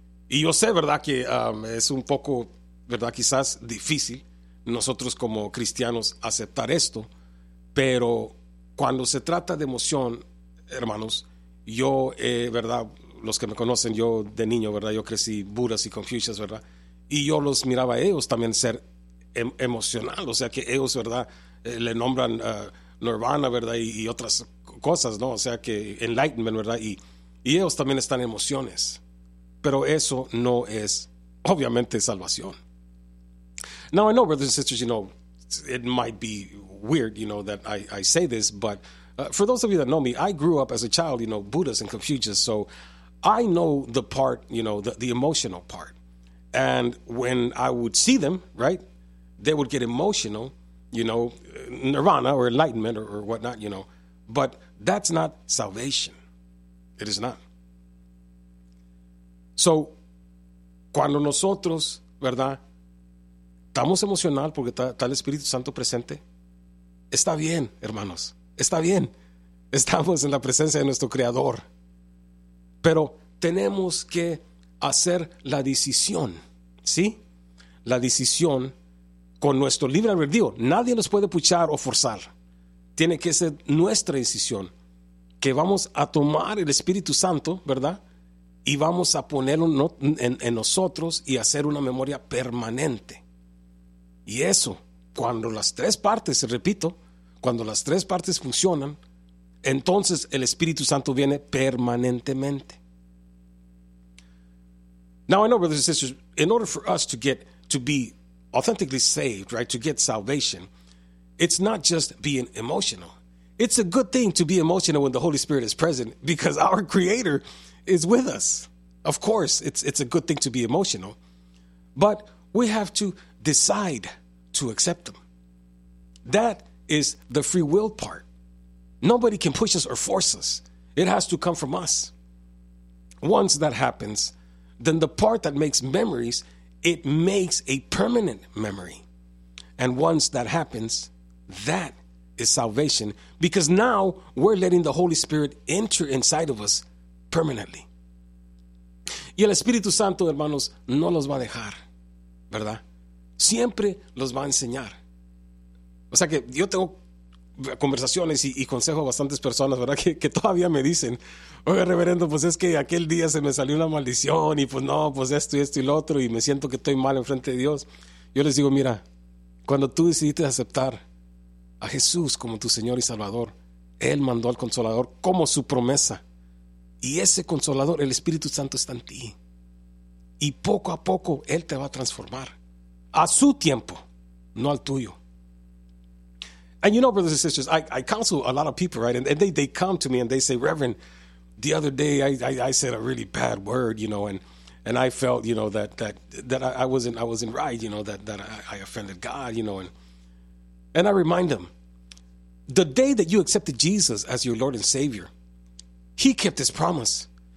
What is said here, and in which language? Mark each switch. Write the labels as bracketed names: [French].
[Spanish] Y yo sé, verdad, que es un poco, verdad, quizás difícil nosotros como cristianos aceptar esto, pero cuando se trata de emoción, hermanos, yo, verdad, los que me conocen, yo de niño, verdad, yo crecí Budas y Confucius, verdad, y yo los miraba a ellos también ser emocional, o sea que ellos, verdad, le nombran Nirvana, verdad, y otras cosas, ¿no? O sea que enlightenment, verdad, y ellos también están emociones, pero eso no es obviamente salvación. [English] Now I know, brothers and sisters, you know, it might be weird, you know, that I say this, but for those of you that know me, I grew up as a child, you know, Buddhist and Confucius, so I know the part, you know, the emotional part. And when I would see them, right, they would get emotional, you know, Nirvana or enlightenment or whatnot, you know, but that's not salvation. It is not. [Spanish] So, cuando nosotros, ¿verdad?, estamos emocional porque está el Espíritu Santo presente. Está bien, hermanos. Está bien. Estamos en la presencia de nuestro Creador. Pero tenemos que hacer la decisión, ¿sí? La decisión con nuestro libre albedrío. Nadie nos puede puchar o forzar. Tiene que ser nuestra decisión. Que vamos a tomar el Espíritu Santo, ¿verdad? Y vamos a ponerlo en nosotros y hacer una memoria permanente. Y eso, cuando las tres partes, repito, cuando las tres partes funcionan, entonces el Espíritu Santo viene permanentemente. [English] Now I know, brothers and sisters, in order for us to get to be authentically saved, right, to get salvation, it's not just being emotional. It's a good thing to be emotional when the Holy Spirit is present because our Creator is with us. Of course, it's a good thing to be emotional, but we have to decide to accept them. That is the free will part. Nobody can push us or force us. It has to come from us. Once that happens, then the part that makes memories, it makes a permanent memory. And once that happens, that is salvation, because now we're letting the Holy Spirit enter inside of us permanently. [Spanish] Y el Espíritu Santo, hermanos, no los va a dejar, ¿verdad? Siempre los va a enseñar. O sea que yo tengo conversaciones y consejo a bastantes personas, ¿verdad? Que todavía me dicen, oye, reverendo, pues es que aquel día se me salió una maldición y pues no, pues esto y esto y lo otro y me siento que estoy mal enfrente de Dios. Yo les digo, mira, cuando tú decidiste aceptar a Jesús como tu Señor y Salvador, Él mandó al Consolador como su promesa. Y ese Consolador, el Espíritu Santo, está en ti. Y poco a poco Él te va a transformar. A su tiempo, no al tuyo. [English] And you know, brothers and sisters, I counsel a lot of people, right? And they come to me and they say, Reverend, the other day I said a really bad word, you know, and I felt, you know, that I wasn't right, you know, that I offended God, you know, and I remind them, the day that you accepted Jesus as your Lord and Savior, He kept His promise.